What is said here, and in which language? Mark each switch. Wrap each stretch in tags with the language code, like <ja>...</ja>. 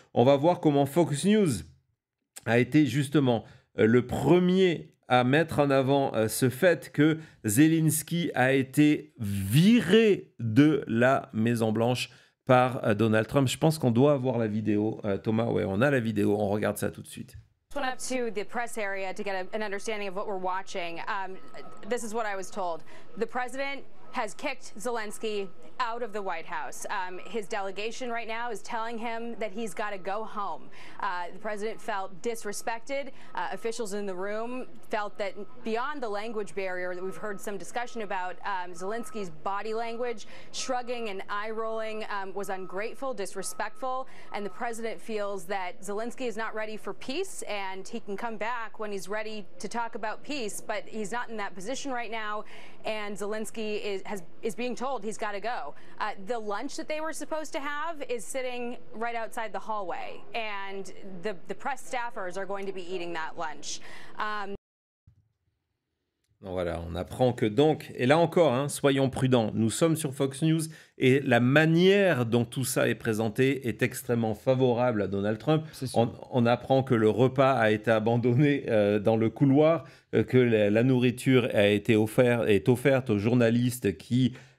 <fr>On va voir comment Fox News a été justement le premier à mettre en avant ce fait que Zelensky a été viré de la Maison-Blanche par Donald Trump. Je pense qu'on doit avoir la vidéo. Thomas, ouais, on a la vidéo. On regarde ça tout de suite.</fr> <en>Went up to the press area to get an understanding of what we're watching. This is what I was told. The president has kicked Zelensky out of the White House. His delegation right now is telling him that he's got to go home. The president felt disrespected. Officials in the room felt that beyond the language barrier that we've heard some discussion about, Zelensky's body language, shrugging and eye rolling, was ungrateful, disrespectful, and the president feels that Zelensky is not ready for peace and he can come back when he's ready to talk about peace, but he's not in that position right now, and Zelensky is being told he's got to go. The lunch that they were supposed to have is sitting right outside the hallway, and the press staffers are going to be eating that lunch.</en> <fr>Donc voilà, on apprend que donc, et là encore, hein, soyons prudents, nous sommes sur Fox News et la manière dont tout ça est présenté est extrêmement favorable à Donald Trump. On apprend que le repas a été abandonné dans le couloir, que la nourriture est offerte aux journalistes qui</fr>